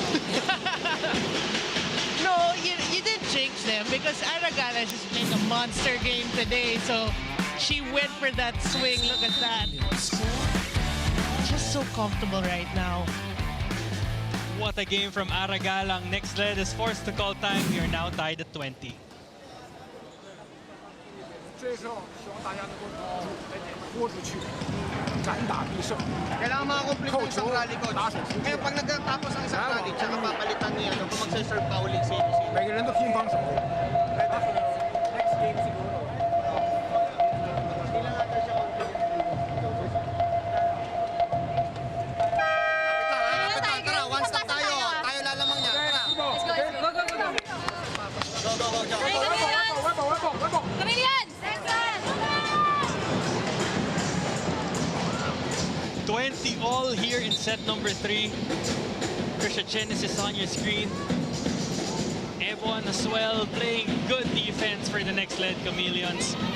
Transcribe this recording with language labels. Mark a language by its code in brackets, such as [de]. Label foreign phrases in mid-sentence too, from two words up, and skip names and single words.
[en] No, you didn't jinx them because Aragana just made a monster game today. So she went for that swing. Look at that. Just so comfortable right now. What a game from Aragalang. Nxled is forced to call time. We are now tied at 20. [zh] 这时候希望大家能够豁出去，敢打必胜。 [tl] Kailangan makakomplete yung isang rally, coach. [zh] 打手出界 [tl] Ngayon, pag nagtatapos ang isang rally, tsaka papalitan niya, kung magsiserve pa ulit sino-sino. [zh] 每个人都拼防守。 [en] Next game [zh] siguro. [tl] Hindi lang natin siya complete. Kapit lang, tara, [en] one stop [tl] tayo. Tayo lalamang niya, tara. [en] Let's go, let's go. Go, go, go, go. Go, go, go. Chameleons! 20 all here in set number 3. Trisha Genesis on your screen. Ebon as well, playing good defense for the Nxled Chameleons.